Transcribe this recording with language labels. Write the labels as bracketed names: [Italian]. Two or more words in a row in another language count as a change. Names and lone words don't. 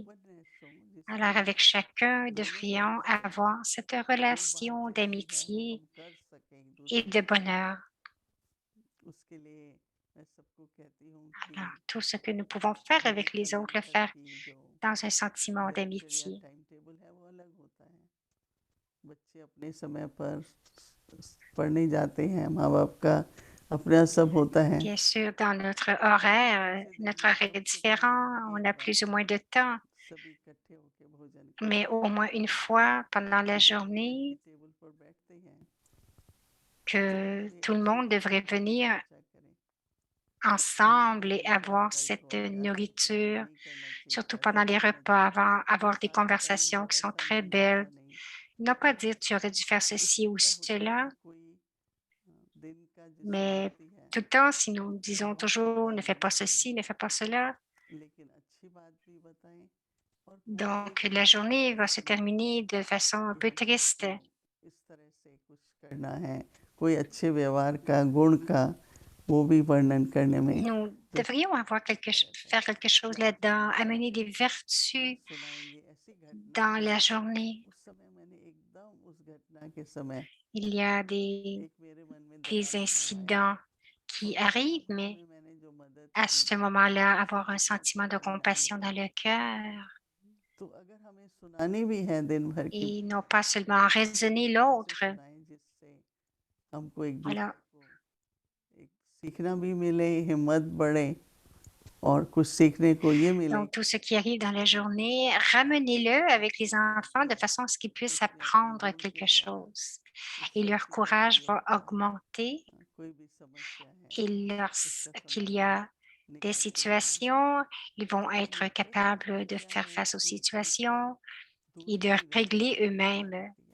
[French] Alors, avec chacun, nous devrions avoir cette relation d'amitié et de bonheur. Alors, tout ce que nous pouvons faire avec les autres, le faire dans un sentiment d'amitié. [Hindi] बच्चे अपने समय पर पढ़ने जाते हैं, माँ बाप का अपना सब होता है। [French] Bien sûr, dans notre horaire est différent, on a plus ou moins de temps, mais au moins une fois pendant la journée, que tout le monde devrait venir ensemble et avoir cette nourriture, surtout pendant les repas, avoir des conversations qui sont très belles. Ne pas dire tu aurais dû faire ceci ou cela, mais tout le temps, si nous disons toujours ne fais pas ceci, ne fais pas cela, donc la journée va se terminer de façon un peu triste. [Hindi] कोई अच्छे व्यवहार का, गुण का, वो भी वर्णन करने में [French] Nous devrions faire quelque chose là-dedans, amener des vertus dans la journée. Il y a des incidents qui arrivent, mais à ce moment-là, avoir un sentiment de compassion dans le cœur et non pas seulement raisonner l'autre. Alors, [Hindi] सीखना भी मिले, हिम्मत बढ़े और कुछ सीखने को ये मिले। [French] donc, tout ce qui arrive dans la journée, ramenez-le avec les enfants de façon à ce qu'ils puissent apprendre quelque chose. Et leur courage va augmenter. Et lorsqu'il y a des situations, ils vont être capables de faire face aux situations et de régler eux-mêmes.